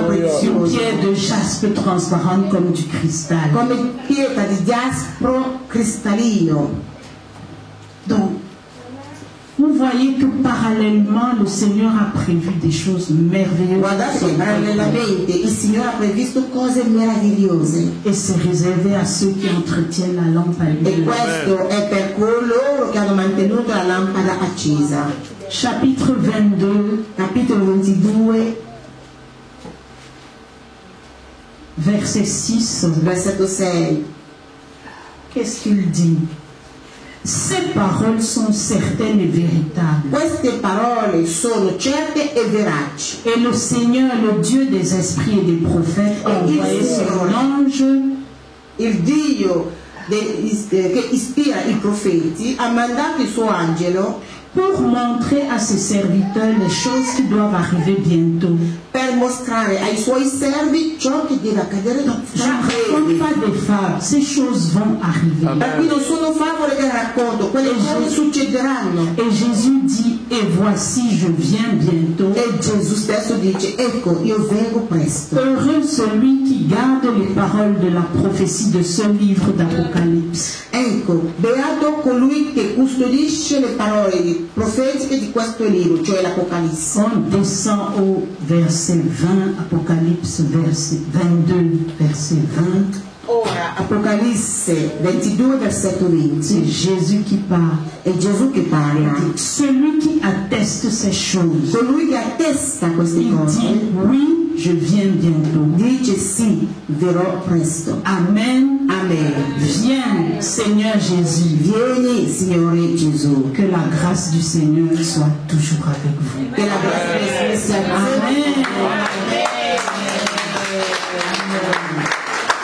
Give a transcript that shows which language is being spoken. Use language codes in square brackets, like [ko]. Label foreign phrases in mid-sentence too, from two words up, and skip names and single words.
[fr] Une [it] prezioso, [fr] pierre de jaspe transparente comme du cristal. [it] come pietra di giaspro cristallino. [fr] Donc, vous voyez que parallèlement, le Seigneur a prévu des choses merveilleuses. [it] Guardate che parallelamente il Signore ha previsto cose meravigliose. [fr] Et c'est réservé à ceux qui entretiennent la lampe [it] E [fr] allumée. [it] questo è per coloro che hanno mantenuto la lampada accesa. [fr] Chapitre 22, [it] Capitolo 22, [fr] verset 6. [it] versetto 6. [fr] Qu'est-ce qu'il dit? Ces paroles sont certaines et véritables. [it] Queste parole sono certe e veraci. [fr] Et le Seigneur, le Dieu des esprits et des prophètes, a envoyé son ange [it] Il Dio che ispira i profeti ha mandato il suo angelo [fr] pour montrer à ses serviteurs les choses qui doivent arriver bientôt. [it] per mostrare ai suoi servi ciò che deve accadere [fr] Je ne raconte pas des fables, ces choses vont arriver. [it] Da qui non sono favole che racconto, quelle cose succederanno. [fr] Et Jésus dit, et voici, je viens bientôt. [it] E Gesù stesso dice, ecco, io vengo presto. [fr] Heureux celui qui garde les paroles de la prophétie de ce livre d'Apocalypse. [it] Ecco, beato colui che custodisce le parole profetiche di questo libro, cioè l'Apocalisse. [fr] On descend au verset 20, Apocalypse verset 22, verset 20. [it] Ora, Apocalisse 22, versetto 20. [fr] C'est Jésus qui parle. [it] È Gesù che parla. [fr] Celui qui atteste ces choses, [it] Colui che attesta queste [fr] il [it] cose [fr] dit, oui, je viens bientôt. [it] dice sì, verrò presto. [fr] Amen. [it] Amen. [fr] Viens, Seigneur Jésus. [it] Vieni, Signore Gesù. [fr] Que la grâce du Seigneur soit toujours avec vous. [it] Che la grazia del Signore sia con voi. [fr] Amen.